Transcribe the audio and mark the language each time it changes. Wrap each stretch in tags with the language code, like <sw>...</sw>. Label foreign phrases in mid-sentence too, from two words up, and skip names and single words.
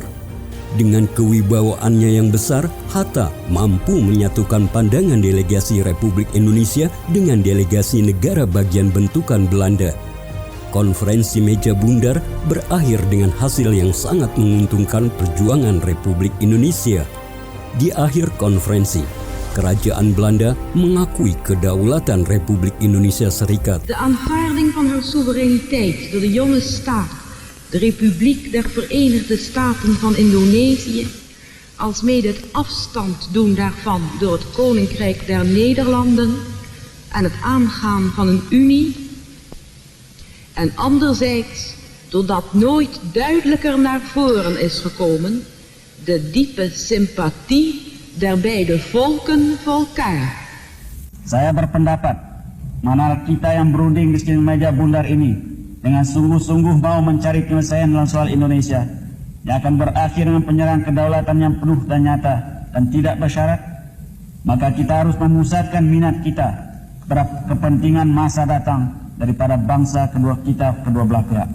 <id>Dengan kewibawaannya yang besar, Hatta mampu menyatukan pandangan delegasi Republik Indonesia dengan delegasi negara bagian bentukan Belanda. Konferensi meja bundar berakhir dengan hasil yang sangat menguntungkan perjuangan Republik Indonesia. Di akhir konferensi, Kerajaan Belanda mengakui kedaulatan Republik Indonesia Serikat.</id> <nl>De aanvaarding van haar soevereiniteit door de jonge staat, de Republiek der Verenigde Staten van Indonesië, alsmede het afstand doen daarvan door het Koninkrijk der Nederlanden en het aangaan van een unie. En anderzijds, doordat nooit duidelijker naar voren is gekomen, de diepe sympathie der beide volken voor elkaar.</nl> <id>Saya berpendapat, manakala kita yang berunding di sekitar meja bundar ini dengan sungguh-sungguh mau mencari penyelesaian dalam soal Indonesia yang akan berakhir dengan penyerahan kedaulatan yang penuh dan nyata dan tidak bersyarat, maka kita harus memusatkan minat kita pada kepentingan masa datang daripada bangsa kedua belah pihak.</id>